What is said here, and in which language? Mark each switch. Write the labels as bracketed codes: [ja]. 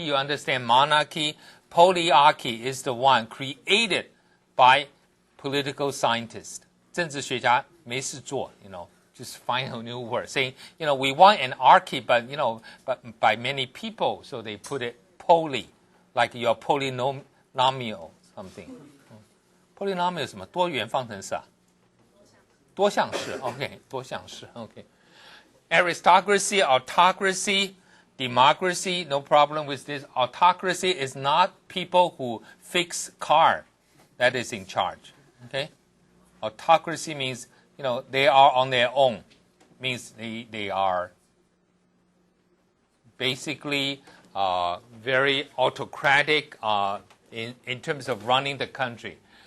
[en] You understand, monarchy, polyarchy is the one created by political scientists. [zh] 政治学家没事做, [en] just find a new word saying, we want an archy, but by many people, so they put it poly, like your polynomial something. Polynomial [zh] 什么？多元方程式啊？多项式 ，OK， 多项式 ，OK。 [en] Aristocracy, autocracy, democracy, no problem with this. Autocracy is not people who fix car that is in charge, okay? Autocracy means, they are on their own. Means they are basically very autocratic in terms of running the country.